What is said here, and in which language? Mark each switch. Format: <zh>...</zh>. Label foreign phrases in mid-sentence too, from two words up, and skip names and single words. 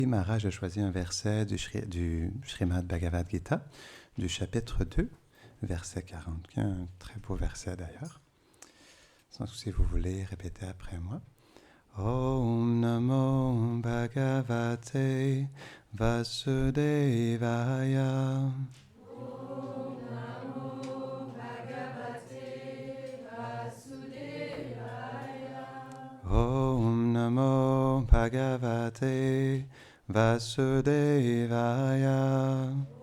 <fr>Maharaj a choisi un verset du Srimad Bhagavad Gita, du chapitre 2, verset 40, qui est un très beau verset d'ailleurs. Donc, si vous voulez répéter après moi.</fr> <sa>ॐ नमो भगवते वासुदेवाय. ॐ नमो भगवते वासुदेवाय.</sa>